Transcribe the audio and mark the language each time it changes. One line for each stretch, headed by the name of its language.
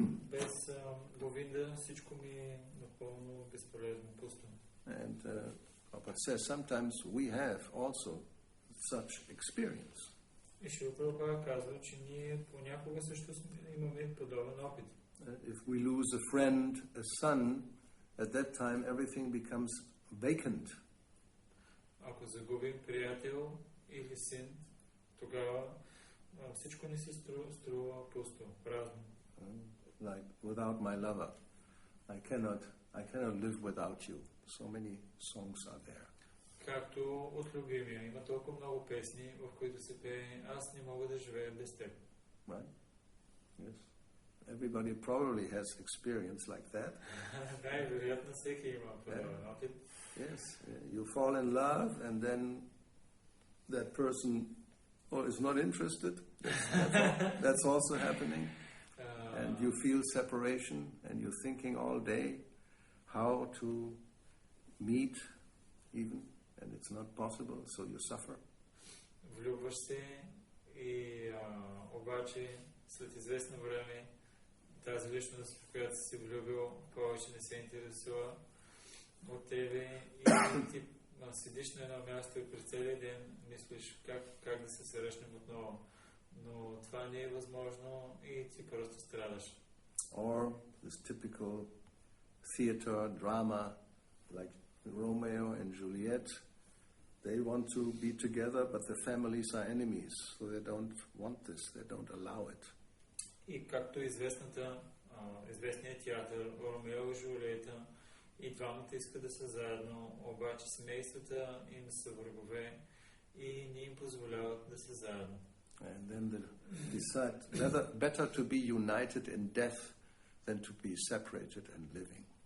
Bulgarian: Без Говинда всичко ми е напълно безполезно, пусто.
English: And Prabhupada says sometimes we have also such experience.
Bulgarian: И Шрила Прабхупада казва, че ние понякога също имаме подобен опит.
English: If we lose a friend, a son, at that time everything becomes vacant.
Bulgarian: Ако загубим приятел или син, тогава всичко не се струва пусто, празно.
English: Like without my lover, I cannot live without you. So many songs are there.
Bulgarian: Както от любимия, има толкова много песни, в които се пее, аз не мога да живея без теб.
English: Right? Yes. Everybody probably has experience like that.
Bulgarian: Най-вероятно всеки има подобен опит.
English: Yes. You fall in love and then that person or is not interested. That's also happening. And you feel separation, and you're thinking all day how to meet even, and it's not possible, so you suffer.
Bulgarian: Влюбваш се и обаче след известно време тази личност, в която си влюбил, повече не се интересува от тебе и ти седиш на едно място и през целия ден мислиш как да се срещнем отново. Но това не е възможно и ти просто страдаш.
English: Or this typical theater drama like Romeo and Juliet, they want to be together, but the families are enemies, so they don't want this, they don't allow it.
Bulgarian: И както известният театър Ромео и Жулиета, и двамата искат да са заедно, обаче семействата им са врагове и не им позволяват да са заедно.
English: And then they decide better to be united in death than to be separated and living.